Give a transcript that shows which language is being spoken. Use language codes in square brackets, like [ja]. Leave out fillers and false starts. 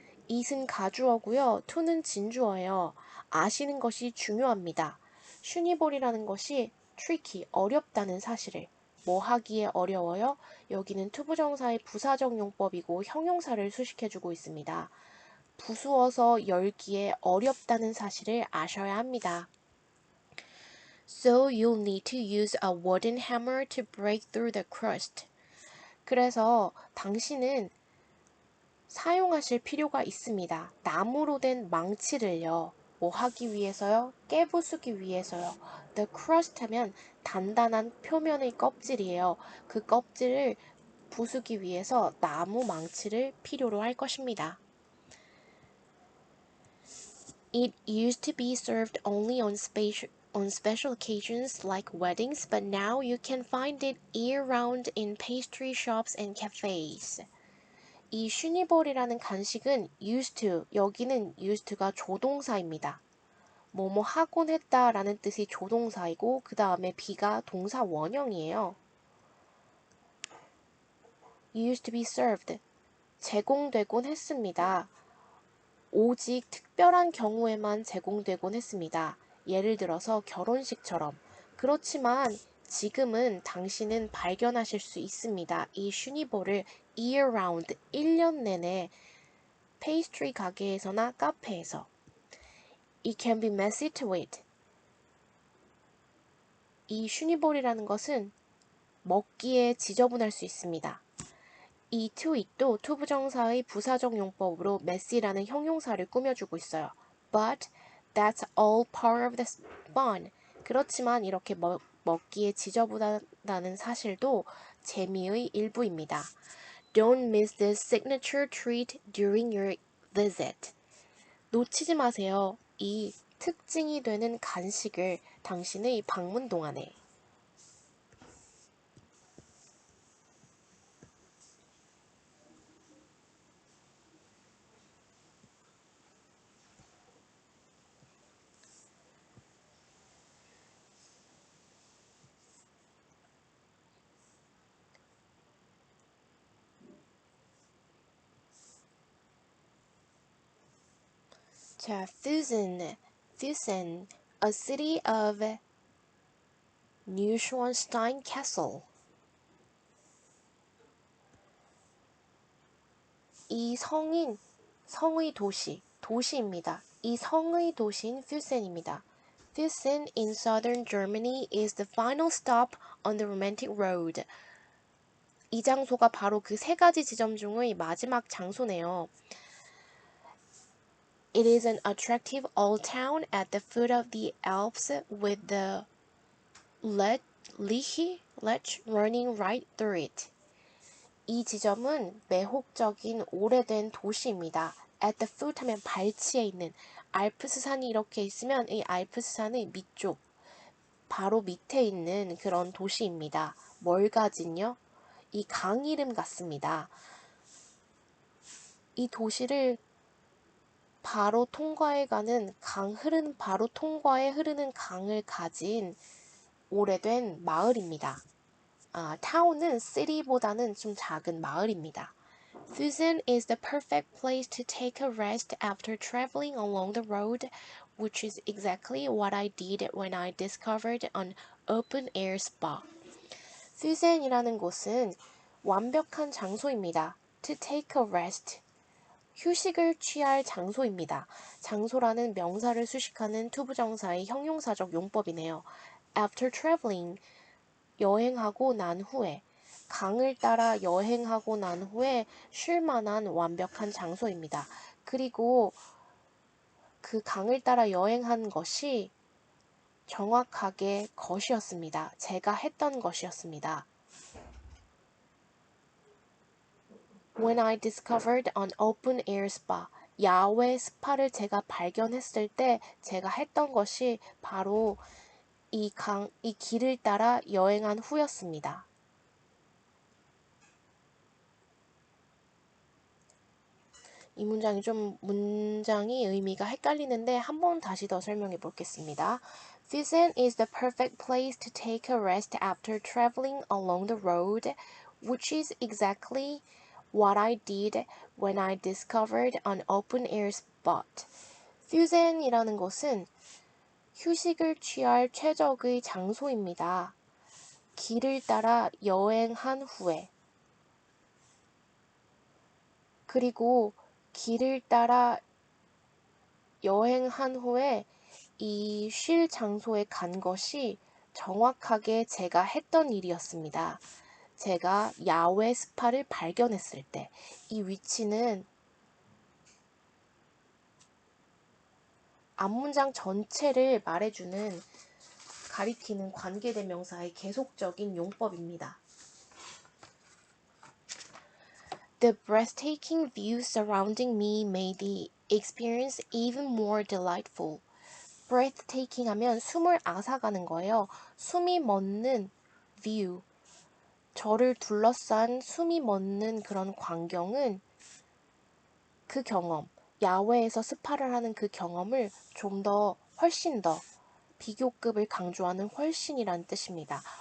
[ko] it은 가주어고요. to는 진주어예요. 아시는 것이 중요합니다. 슈니볼이라는 것이 tricky, 어렵다는 사실을 뭐 하기에 어려워요? 여기는 투부정사의 부사적 용법이고 형용사를 수식해주고 있습니다. 부수어서 열기에 어렵다는 사실을 아셔야 합니다. [en] So you'll need to use a wooden hammer to break through the crust. [ko] 그래서 당신은 사용하실 필요가 있습니다. 나무로 된 망치를요. 뭐 하기 위해서요? 깨부수기 위해서요. The crust 하면 단단한 표면의 껍질이에요. 그 껍질을 부수기 위해서 나무 망치를 필요로 할 것입니다. [en] It used to be served only on special occasions like weddings, but now you can find it year-round in pastry shops and cafes. [ko] 이 슈니볼이라는 간식은 used to, 여기는 used to가 조동사입니다. 뭐뭐 하곤 했다라는 뜻이 조동사이고 그 다음에 be가 동사 원형이에요. [en] used to be served, [ko] 제공되곤 했습니다. 오직 특별한 경우에만 제공되곤 했습니다. 예를 들어서 결혼식처럼. 그렇지만 지금은 당신은 발견하실 수 있습니다. 이 슈니볼을 year round, 1년 내내 페이스트리 가게에서나 카페에서. [en] It can be messy to eat. [ko] 이 슈니볼이라는 것은 먹기에 지저분할 수 있습니다. 이 to it도 투부정사의 부사적 용법으로 messy라는 형용사를 꾸며주고 있어요. [en] But that's all part of the fun. [ko] 그렇지만 이렇게 먹기에 지저분하다는 사실도 재미의 일부입니다. [en] Don't miss this signature treat during your visit. [ko] 놓치지 마세요. 이 특징이 되는 간식을 당신의 방문 동안에. [en] 자, Füssen, a city of Neuschwanstein Castle. [ko] 이 성의 도시입니다. 이 성의 도시인 Füssen입니다. [en] Füssen in southern Germany is the final stop on the romantic road. [ko] 이 장소가 바로 그 세 가지 지점 중의 마지막 장소네요. [en] It is an attractive old town at the foot of the Alps with the Lech running right through it. [ko] 이 지점은 매혹적인 오래된 도시입니다. [en] At the foot [ko] 하면 발치에 있는 알프스산이 이렇게 있으면 이 알프스산의 밑쪽 바로 밑에 있는 그런 도시입니다. 뭘 가진요? 이 강 이름 같습니다. 이 도시를 바로 통과해가는 바로 통과해 흐르는 강을 가진 오래된 마을입니다. 타운은 city보다는 좀 작은 마을입니다. [en] Füssen is the perfect place to take a rest after traveling along the road, which is exactly what I did when I discovered an open-air spa. [ko] Füssen이라는 곳은 완벽한 장소입니다. [en] To take a rest. [ko] 휴식을 취할 장소입니다. 장소라는 명사를 수식하는 투부정사의 형용사적 용법이네요. After traveling, 여행하고 난 후에, 강을 따라 여행하고 난 후에 쉴 만한 완벽한 장소입니다. 그리고 그 강을 따라 여행한 것이 정확하게 것이었습니다. 제가 했던 것이었습니다. [en] When I discovered an open air spa, [ko] 야외 스파를 제가 발견했을 때 제가 했던 것이 바로 이 길을 따라 여행한 후였습니다. 이 문장이 의미가 헷갈리는데 한 번 다시 더 설명해 보겠습니다. [en] Fusen is the perfect place to take a rest after traveling along the road, which is exactly what I did when I discovered an open air spot. [ko] 퓨센이라는 것은 휴식을 취할 최적의 장소입니다. 길을 따라 여행한 후에 그리고 길을 따라 여행한 후에 이 쉴 장소에 간 것이 정확하게 제가 했던 일이었습니다. 제가 야외 스파를 발견했을 때 이 위치는 앞문장 전체를 말해주는 가리키는 관계대명사의 계속적인 용법입니다. [en] The breathtaking view surrounding me made the experience even more delightful. [ko] breathtaking 하면 숨을 앗아가는 거예요. 숨이 멎는 view. 저를 둘러싼 숨이 멎는 그런 광경은 그 경험, 야외에서 스파를 하는 그 경험을 좀 더 훨씬 더 비교급을 강조하는 훨씬이란 뜻입니다.